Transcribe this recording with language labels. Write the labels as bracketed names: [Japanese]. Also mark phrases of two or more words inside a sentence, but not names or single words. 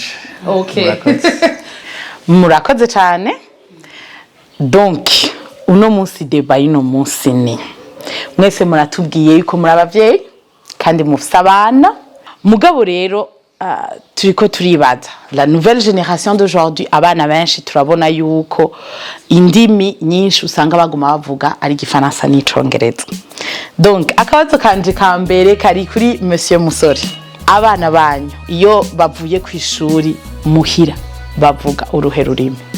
[Rundi] okay murakoze cyane donc uno munsi deba ino munsi ni mwese muratubwiye yuko muri abavyeyi kandi mufise abana mugabo rero turiko turibaza [French] la nouvelle génération d'aujourd'hui [Rundi] abana benshi turabona yuko indimi nyinshi usanga baguma bavuga ari gifaransa n'icongereza donc akabazo kanje ka mbere kari kuri monsieur Musore abana banyu iyo bavuye ku ishuri muhira bavuga uruhe rurimi